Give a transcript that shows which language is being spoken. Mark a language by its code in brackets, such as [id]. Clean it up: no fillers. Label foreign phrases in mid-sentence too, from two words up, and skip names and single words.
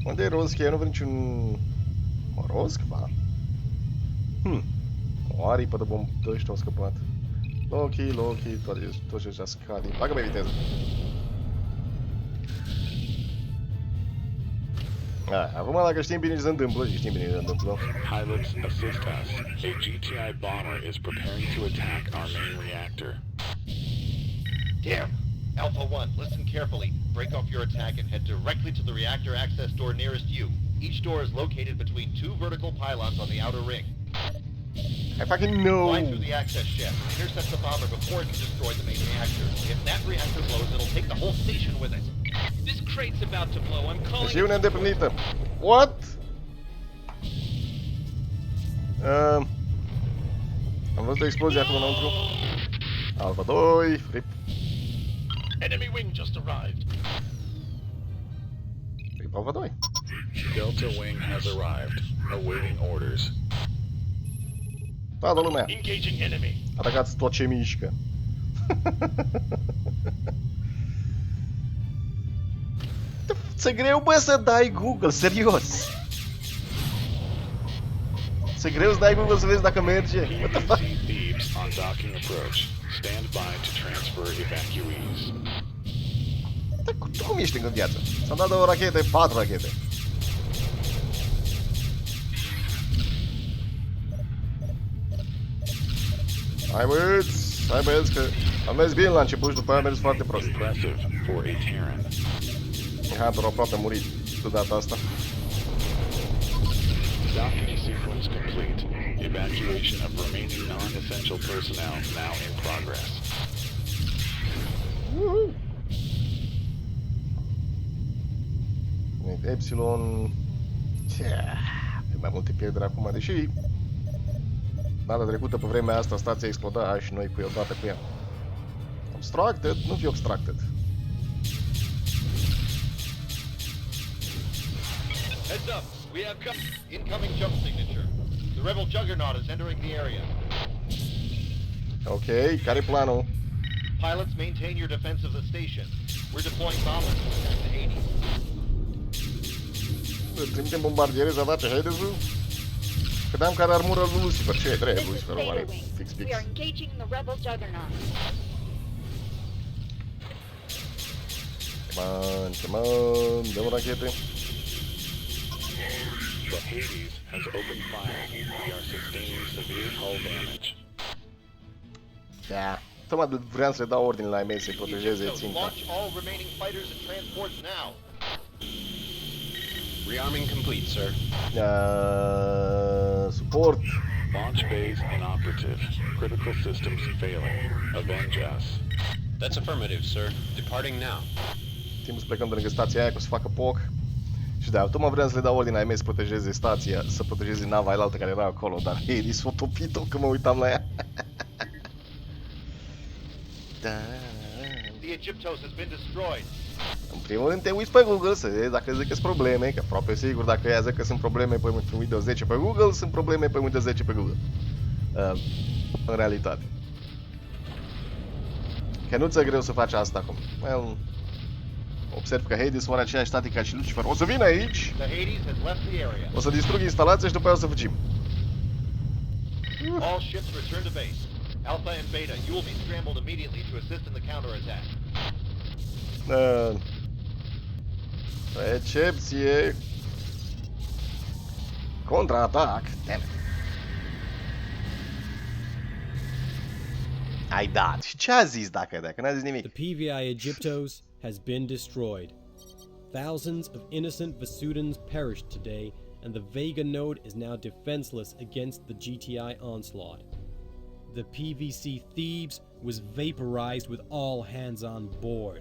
[ro] Unde e Rozchi? Eu nu văd niciun... Mă, Rozc, ba? O aripă de bomb... De ăștia au scăpat. Loki, toți ăștia scade. Bagă pe viteză. Acum dacă știm bine ce se întâmplă, și știm bine ce se întâmplă. [en] Pilots, assist us. A GTI bomber is preparing to attack our main reactor. Damn! Alpha 1, listen carefully. Break off your attack and head directly to the reactor access door nearest you. Each door is located between 2 vertical pylons on the outer ring. I fucking know! Fly through the access shaft and intercept the bomber before it can destroy the main reactor. If that reactor blows, it'll take the whole station with it. This crate's about to blow. I'm calling. [ro] Misiune îndeplinită. [en] What? [ro] Am văzut o explozie acolo înăuntru. [en] Alpha 2, rip. Enemy wing just arrived. Rip Alpha 2. Delta wing has arrived. Awaiting orders. [ro] Toată lumea. [en] Engaging enemy. [ro] Atacați tot ce mișcă. Ți-e greu, bă, să dai Google, serios. Ți-e greu să dai Google să vezi dacă merge. [en] What the fuck? Thieves on docking approach. Stand by to transfer evacuees. [ro] Dar tu cum ești în viață? S-au dat 2 rachete, 4 rachete. Hai băieți, că am mers bine la început și după aia am mers foarte prost. [en] Impressive for a Terran. [ro] Hunter aproape a murit de data asta. [en] Docking sequence complete. Evacuation of remaining non-essential personnel now in progress. Epsilon... [ro] E mai multe pierderi acum, deși... Data trecută, pe vremea asta, stația exploda și noi cu ea, odată cu ea. Obstructed? Nu fi obstructed. [en] Heads up, we have incoming jump signature. The rebel juggernaut is entering the area. [ro] Ok, care-i planul? [en] Pilots, maintain your defense of the station. We're deploying bombers to attack the Hades. [ro] Trimitem bombardiere să atace Hades-ul? Credeam că are armură lui Lucifer. Ce trebuie Lucifer? O are fix. [en] We are engaging the rebel juggernaut. Come on, [ro] dăm rachete. [en] The Hades has opened fire. We are sustaining severe hull damage. [ro] Da. Tocmai vreau să le dau ordine la ei mei să-i protejeze ținta. [en] Launch all remaining fighters and transports now. Rearming complete, sir. Support. Launch bays inoperative. Critical systems failing. Avenge us. That's affirmative, sir. Departing now. [ro] Timpul să plecăm de lângă stația aia, că o să facă poc. Și da, tocmai vreau să le dau ordine la ei mei să protejeze stația, să protejeze nava aia altă care era acolo, dar ei s-au topit-o când mă uitam la ea. [en] The Egyptos has been destroyed. [ro] În primul rând te uiți pe Google să vezi dacă zic că sunt probleme, că aproape sigur dacă ea zic că sunt probleme pe Windows 10 pe Google, sunt probleme pe Windows 10 pe Google. În realitate. Că nu ți-e greu să faci asta acum. Well, observ că Hades are aceeași statică ca și Lucifer. O să vină aici, o să distrug instalația și după aia o să fugim. [en] All ships return to base. Alpha and Beta, you will be scrambled immediately to assist in the counterattack. [ro] Recepție. Contraatac. [en] Damn it. [ro] Ai dat. Și ce a zis dacă n-a zis nimic? [en] The PVI Egyptos has been destroyed. Thousands of innocent Vesudans perished today, and the Vega node is now defenseless against the GTI onslaught. The PVC Thebes was vaporized with all hands on board.